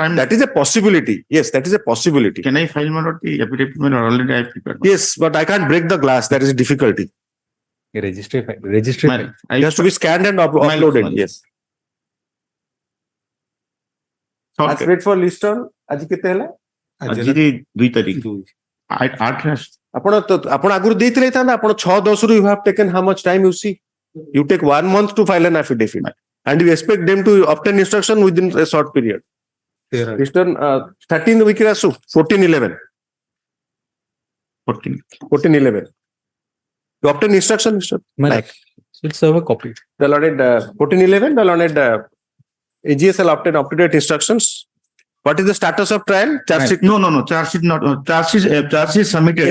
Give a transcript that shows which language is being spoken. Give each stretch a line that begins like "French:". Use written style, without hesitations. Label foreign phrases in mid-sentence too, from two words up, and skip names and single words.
English: that is a possibility. Yes, that is a possibility. can I file, my lord, the affidavit, my lord? Already I have prepared. Yes, but I can't break the glass. That is a difficulty. Registry. My lord, It has to be scanned and uploaded. Yes. Let's wait for list on.
Odia: ଆଜି କେତେ ହେଲା? ଆଜି 2 ତାରିଖ 8 ଆପଣ ଆଗରୁ ଦେଇଥିଲେ ଥାନ୍ତା ଆପଣ 6-10 ରୁ
English: you have taken how much time you see you take 1 month to file an affidavit and you expect them to obtain instruction within a short period. Mr. 13 week
Odia: ରେ ଆସୁ
English: 14-11 14-11 you obtain instruction, Mr. Let's have a copy. The learned 14-11 the learned AGSL obtain up-to-date instructions. What is the status of trial? Charge sheet. No, charge sheet not, charge sheet submitted.